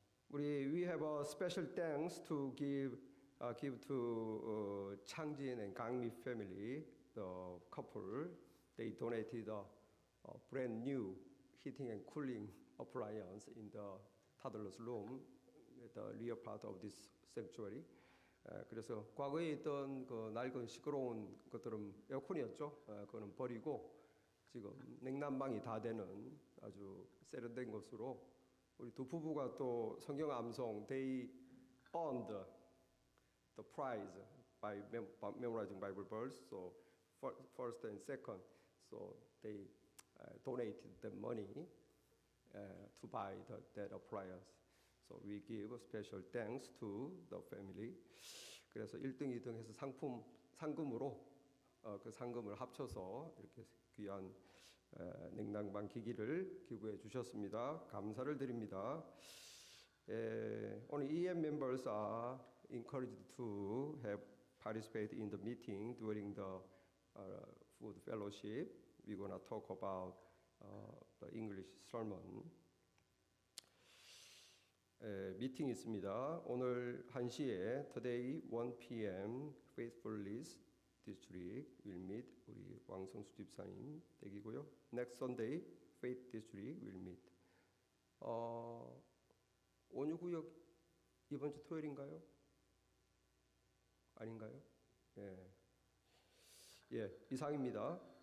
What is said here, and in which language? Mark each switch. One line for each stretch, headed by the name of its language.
English: We have a special thanks to give to Changjin and Gangmi family, the couple. They donated a brand new heating and cooling appliance in the toddler's room at the rear part of this sanctuary.
Korean: 그래서 과거에 있던 그 낡은 시끄러운 것들은 에어컨이었죠. 그거는 버리고 지금 냉난방이 다 되는 아주 세련된 것으로 우리 두 부부가 또 성경 암송
English: they earned the prize by memorizing Bible verse. So first and second, so they donated the money to buy that appliance. So we give a special thanks to the family.
Korean: 그래서 1등, 2등 해서 상금으로 그 상금을 합쳐서 이렇게 귀한 냉난방 기기를 기부해 주셨습니다. 감사를 드립니다.
English: Only EM members are encouraged to have participate in the meeting during the food fellowship. We're gonna talk about the English sermon.
Korean: 미팅이 있습니다. 오늘 1시에
English: today 1 p.m. Faithfulness District will meet.
Korean: 우리 왕성수 집사님 댁이고요.
English: Next Sunday Faith District will meet.
Korean: 온유구역 이번 주 토요일인가요? 아닌가요? 예, 이상입니다.